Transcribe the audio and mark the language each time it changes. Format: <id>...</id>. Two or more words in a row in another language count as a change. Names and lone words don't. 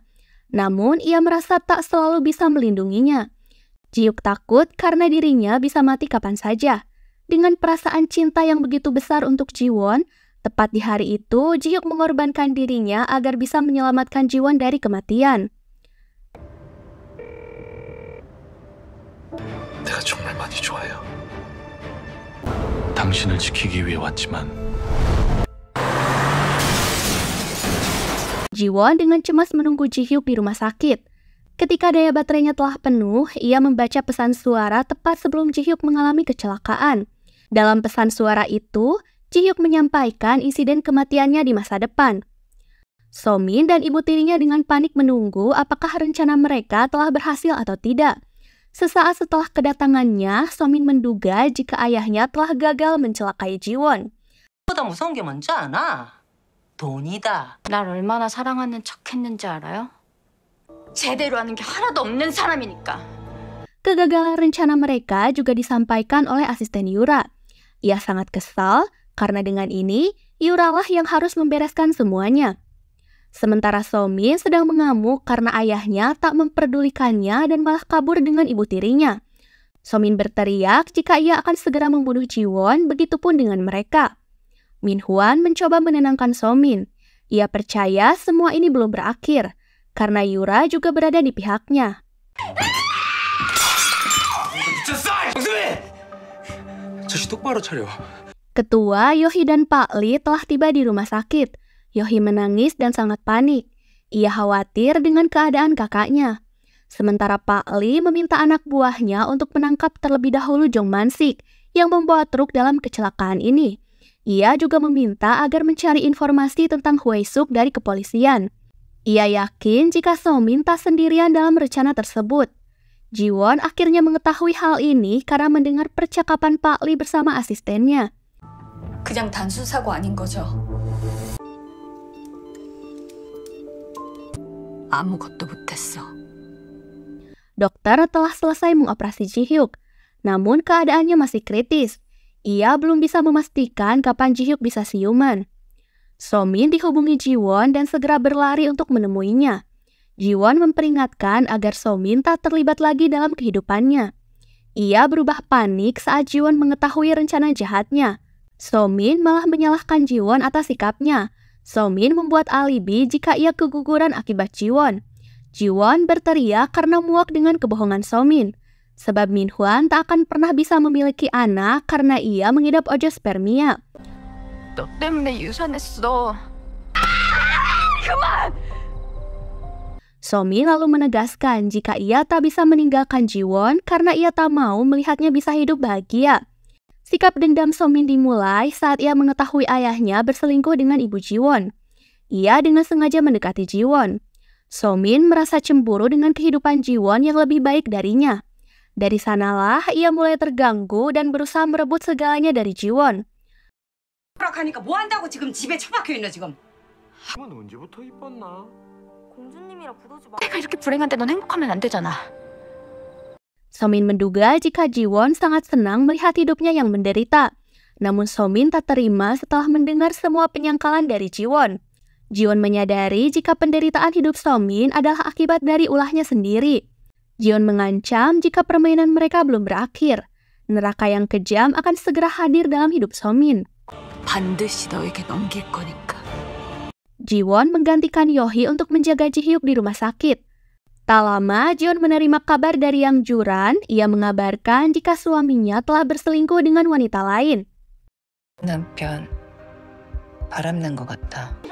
<id>Namun, ia merasa tak selalu bisa melindunginya. Ji-hyuk takut karena dirinya bisa mati kapan saja. Dengan perasaan cinta yang begitu besar untuk Ji-won, tepat di hari itu, Ji-hyuk mengorbankan dirinya agar bisa menyelamatkan Ji-won dari kematian.</id> <ko>내가 정말 많이 좋아요. 당신을 지키기 위해 왔지만</ko> <id>Ji-won dengan cemas menunggu Ji-hyuk di rumah sakit. Ketika daya baterainya telah penuh, ia membaca pesan suara tepat sebelum Ji-hyuk mengalami kecelakaan. Dalam pesan suara itu, Ji-hyuk menyampaikan insiden kematiannya di masa depan. So-min dan ibu tirinya dengan panik menunggu apakah rencana mereka telah berhasil atau tidak. Sesaat setelah kedatangannya, So-min menduga jika ayahnya telah gagal mencelakai Ji-won.</id> <ko>보다 무서운 게 뭔지 아나? 돈이다. 날 얼마나 사랑하는 척 했는지 알아요? 제대로 하는 게 하나도 없는 사람이니까.</ko> <id>Kegagalan rencana mereka juga disampaikan oleh asisten Yura. Ia sangat kesal karena dengan ini, Yura lah yang harus membereskan semuanya. Sementara So-min sedang mengamuk karena ayahnya tak memperdulikannya dan malah kabur dengan ibu tirinya. So-min berteriak jika ia akan segera membunuh Ji-won, begitupun dengan mereka. Min-hwan mencoba menenangkan So-min. Ia percaya semua ini belum berakhir, karena Yura juga berada di pihaknya.</id> <ko>정신 똑바로 차려.</ko> <id>Ketua, Yohi dan Pak Lee telah tiba di rumah sakit. Yohi menangis dan sangat panik. Ia khawatir dengan keadaan kakaknya. Sementara Pak Lee meminta anak buahnya untuk menangkap terlebih dahulu Jong Man-sik yang membawa truk dalam kecelakaan ini. Ia juga meminta agar mencari informasi tentang Hwae-suk dari kepolisian. Ia yakin jika So-min tak sendirian dalam rencana tersebut. Ji-won akhirnya mengetahui hal ini karena mendengar percakapan Pak Lee bersama asistennya.</id> <ko>그냥 단순 사고 아닌 거죠? 아무것도 못했어.</ko> <id>Dokter telah selesai mengoperasi Ji-hyuk, namun keadaannya masih kritis. Ia belum bisa memastikan kapan Ji-hyuk bisa siuman. So-min dihubungi Ji-won dan segera berlari untuk menemuinya. Ji-won memperingatkan agar So-min tak terlibat lagi dalam kehidupannya. Ia berubah panik saat Ji-won mengetahui rencana jahatnya. So-min malah menyalahkan Ji-won atas sikapnya. So-min membuat alibi jika ia keguguran akibat Ji-won. Ji-won berteriak karena muak dengan kebohongan So-min. Sebab Min-hwan tak akan pernah bisa memiliki anak karena ia mengidap ojoospermia.</id> <ko>너 때문에 유산했어.</ko> <id>So-min lalu menegaskan jika ia tak bisa meninggalkan Ji-won karena ia tak mau melihatnya bisa hidup bahagia. Sikap dendam So-min dimulai saat ia mengetahui ayahnya berselingkuh dengan ibu Ji-won. Ia dengan sengaja mendekati Ji-won. So-min merasa cemburu dengan kehidupan Ji-won yang lebih baik darinya. Dari sanalah ia mulai terganggu dan berusaha merebut segalanya dari Ji-won.</id> <ko>하니까 뭐 한다고 지금 집에 처박혀 있노 지금? 형은 언제부터 이뻤나? 공주님이라 부르지 마. 내가 이렇게 불행한데 넌 행복하면 안 되잖아.</ko> <id>So-min menduga jika Ji-won sangat senang melihat hidupnya yang menderita. Namun So-min tak terima setelah mendengar semua penyangkalan dari Ji-won. Ji-won menyadari jika penderitaan hidup So-min adalah akibat dari ulahnya sendiri. Ji-won mengancam jika permainan mereka belum berakhir. Neraka yang kejam akan segera hadir dalam hidup So-min.</id> <ko>반드시 너에게 넘길 거니까.</ko> <id>Ji-won menggantikan Yohi untuk menjaga Ji-hyuk di rumah sakit. Tak lama, Ji-won menerima kabar dari Yang Juran. Ia mengabarkan jika suaminya telah berselingkuh dengan wanita lain.</id> <ko>남편 바람난 것 같다.</ko>